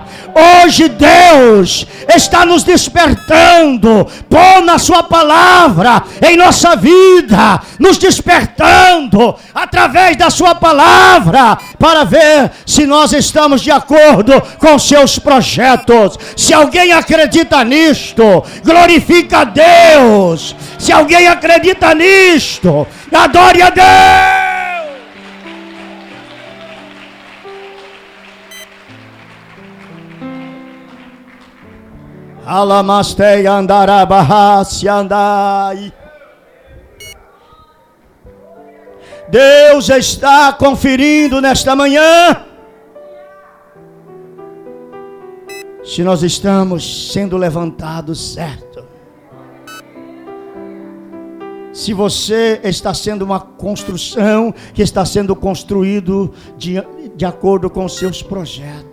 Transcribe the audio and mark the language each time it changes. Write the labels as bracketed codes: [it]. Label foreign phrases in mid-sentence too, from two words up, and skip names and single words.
[pt] Hoje Deus está nos despertando, pôr na sua palavra em nossa vida, nos despertando através da sua palavra, para ver se nós estamos de acordo com seus projetos. Se alguém acredita nisto, glorifica a Deus. Se alguém acredita nisto, adore a Deus. Alamastei andarabarrace andai. Deus está conferindo nesta manhã se nós estamos sendo levantados certo. Se você está sendo uma construção que está sendo construído de acordo com os seus projetos.